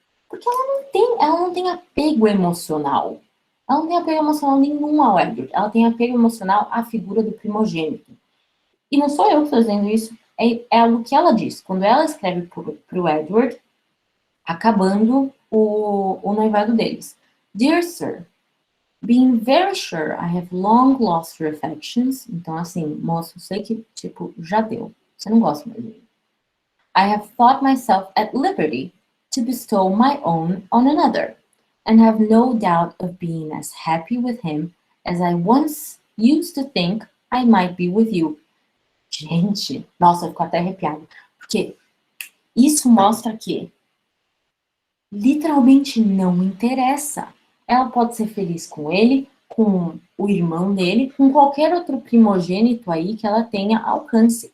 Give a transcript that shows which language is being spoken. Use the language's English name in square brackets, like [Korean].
[Portuguese] Porque ela não tem apego emocional. Ela não tem apego emocional nenhum ao Edward. Ela tem apego emocional à figura do primogênito. E não sou eu que estou dizendo isso, é algo que ela diz. Quando ela escreve pro Edward, acabando o noivado deles. [English] Dear Sir, being very sure I have long lost your affections. [Portuguese] Então, assim, moço, sei que, tipo, já deu. Você não gosta mais de mim. [English] I have thought myself at liberty to bestow my own on another, and have no doubt of being as happy with him as I once used to think I might be with you. [Portuguese] Gente, nossa, eu fico até arrepiada. Porque isso mostra que literalmente não interessa. Ela pode ser feliz com ele, com o irmão dele, com qualquer outro primogênito aí que ela tenha alcance.